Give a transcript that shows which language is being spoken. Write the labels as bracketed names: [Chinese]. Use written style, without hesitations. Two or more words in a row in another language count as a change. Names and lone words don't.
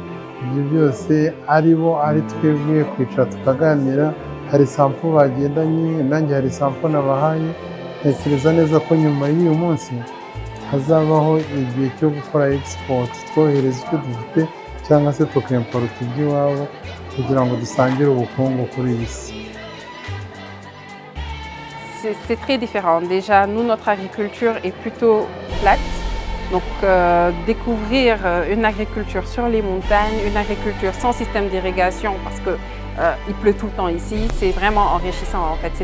[Kinyarwanda] Ibyo byose ari bo ari twebwe kwicara tukaganira, hari sample bagendanye, nanjye hari sample nabahaye. Ntekereza neza ko nyuma y'uyu munsi hazabaho igihe cyo gukora export, twohereza icyo dufite cyangwa se tukimporta iby'iwabo kugira ngo dusangire ubukungu kuri iyi si. [French] C'est très différent. Déjà, nous, notre agriculture est plutôt plate. Donc découvrir une agriculture sur les montagnes, une agriculture sans système d'irrigation parce qu'il pleut tout le temps ici, c'est vraiment enrichissant en fait.